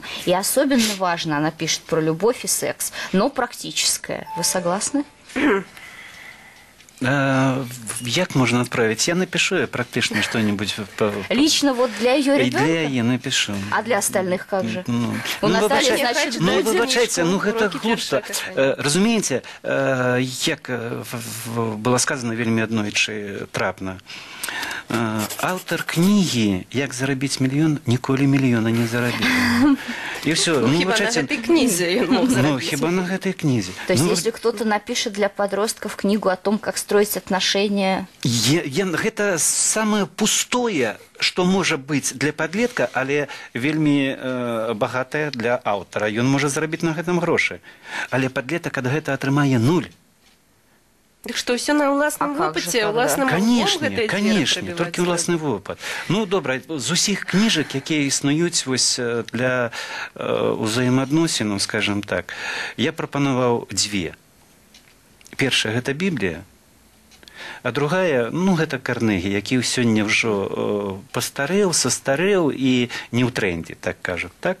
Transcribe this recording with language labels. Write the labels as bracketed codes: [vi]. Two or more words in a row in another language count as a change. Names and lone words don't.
[ru] И особенно важно, она пишет про любовь и секс, но практическое. Вы согласны? Як можно отправить? Я напишу практично что-нибудь. Лично вот для ее ребенка? Для ее напишу. А для остальных как же? У Натальи, значит, ну, выбачайте, ну, это глупство. [be] Разумеете, як было сказано вельмі аднойчы трапна, аўтар кнігі «Як зарабіць мільён» ніколі мільёна не зарабіў. [ru] И все. Ну, хіба на этой книзе он мог заработать. Ну, хіба на этой книзе. То есть, если кто-то напишет для подростков книгу о том, как строить отношения... Это самое пустое, что может быть для подлетка, [be] але вельмі богатое для аўтара. Ён можа зараbić на гэтым грошы. Але подлетак ад гэта атрымае 0. [ru] Так что, все на уласным опыте, уласным конечно, только уласны опыт. [be] Ну, добра, з усіх кніжак, якія існуюць вось для узаемаадносінаў, скажем так, я прапанаваў 2. Першая гэта Біблія, а другая, ну, гэта Карнегі, які сёння ўжо пастарэў, састарэў і не ў трендзе, так кажуць, так?